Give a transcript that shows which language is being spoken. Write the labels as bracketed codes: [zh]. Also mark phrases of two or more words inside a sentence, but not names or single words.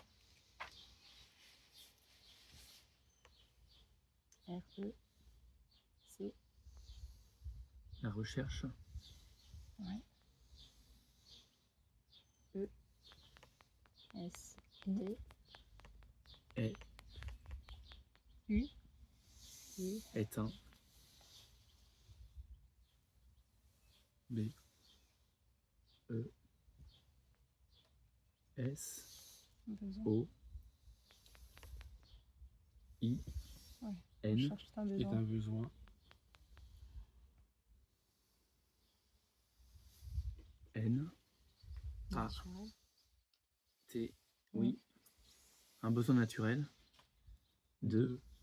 [fr] R-E-C. La recherche. Ouais. S-T. Est. U. Éteint. B. E. S. Besoin. O. I. Ouais. N. Recherche un Est besoin. un besoin. N. A. Naturel. T. Oui. Un besoin naturel. De.